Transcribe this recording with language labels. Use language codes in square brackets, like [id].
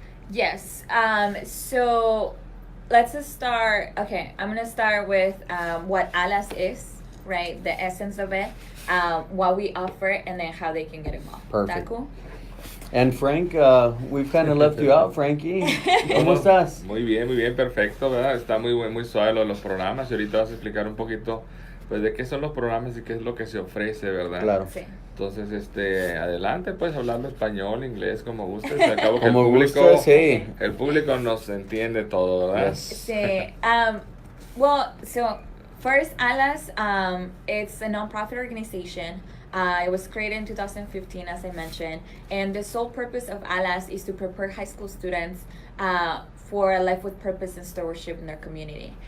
[en] Yes. So let's just start. Okay, I'm gonna start with what ALAS is, right? The essence of it, what we offer, and then how they can get involved. Perfect. That cool? And Frank, we've kind of left you out, Frankie. [es] ¿Cómo estás? Muy bien, perfecto, ¿verdad? Está muy suave lo de los programas, y ahorita vas a explicar un poquito, pues, de qué son los programas y qué es lo que se ofrece, ¿verdad? Claro. Sí. Entonces, adelante, pues, hablando español, inglés, como gustes. Acabo que Como gusta, sí. El público nos entiende todo, ¿verdad? [en] Yes. [es] Sí. [en] Well, so first, ALAS, it's a nonprofit organization. It was created in 2015, as I mentioned, and the sole purpose of ALAS is to prepare high school students for a life with purpose and stewardship in their community.